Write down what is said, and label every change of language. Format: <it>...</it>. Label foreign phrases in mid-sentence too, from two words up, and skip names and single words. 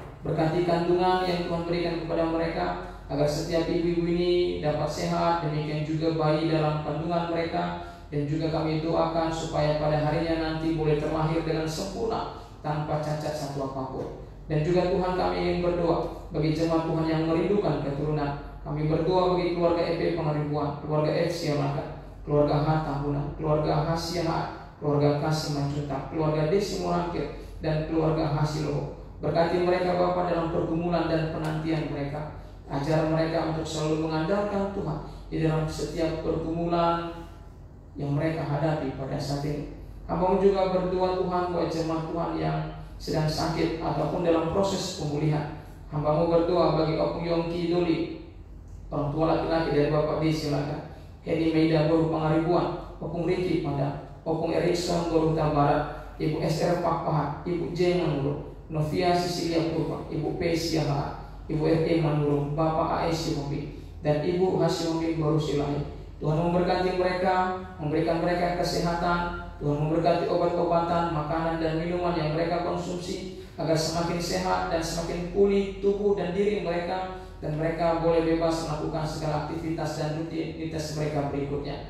<id>Berkati kandungan yang Tuhan berikan kepada mereka, agar setiap ibu-ibu ini dapat sehat, demikian juga bayi dalam kandungan mereka. Dan juga kami doakan supaya pada harinya nanti boleh terlahir dengan sempurna, tanpa cacat satu apapun. Dan juga Tuhan, kami ingin berdoa bagi jemaat Tuhan yang merindukan keturunan. Kami berdoa bagi keluarga EP Pangaribuan, keluarga F Sialakan, keluarga H Tambunan, keluarga H Siahat, keluarga K Simanjunta, keluarga D Simorangkir, dan keluarga H Siloho. Berkati mereka Bapa dalam pergumulan dan penantian mereka. Ajar mereka untuk selalu mengandalkan Tuhan di dalam setiap pergumulan yang mereka hadapi pada saat ini. Hamba juga berdoa Tuhan buat jemaat Tuhan yang sedang sakit ataupun dalam proses pemulihan. Hambamu berdoa bagi Opung Yongki Doli, orang tua laki-laki dari Bapak D, silakan. Hedi Meida Boru Pangaribuan, Opung Riki Pada, Opung Erikson Boru Barat, Ibu SR Pakpahat, Ibu J Manurung, Novia Sisilia Purba, Ibu P Siaha, Ibu RE Manurung, Bapak AS Yomi, dan Ibu Hasyomi Boru Silai. Tuhan memberkati mereka, memberikan mereka kesehatan. Tuhan memberkati obat-obatan, makanan dan minuman yang mereka konsumsi, agar semakin sehat dan semakin pulih tubuh dan diri mereka, dan mereka boleh bebas melakukan segala aktivitas dan rutinitas mereka berikutnya.</id>